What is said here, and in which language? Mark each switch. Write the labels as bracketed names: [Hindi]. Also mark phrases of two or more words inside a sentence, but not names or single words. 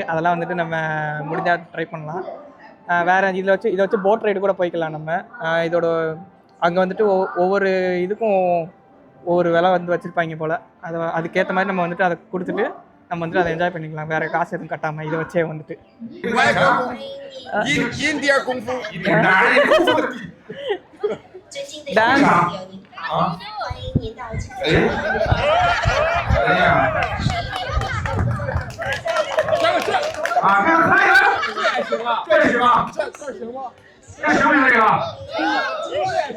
[Tamil] அதெல்லாம் வந்துட்டு நம்ம முடிஞ்சால் ட்ரை பண்ணலாம். வேறு இதை வச்சு போட் ரைடு கூட போய்க்கலாம் நம்ம. இதோட அங்கே வந்துட்டு ஒவ்வொரு இதுக்கும் ஒவ்வொரு விலை வந்து வச்சுருப்பாங்க போல். அதுக்கேற்ற மாதிரி நம்ம வந்துட்டு அதை கொடுத்துட்டு நம்ம வந்துட்டு அதை என்ஜாய் பண்ணிக்கலாம். வேறு காசு எதுவும் கட்டாமல் இதை வச்சே வந்துட்டு இந்தியா 功夫 டான்ஸ் [Chinese] 欢迎您到这里。啊，这个可以了，这也行啊，这行吗？这行吗？这行不行？这个？这也行。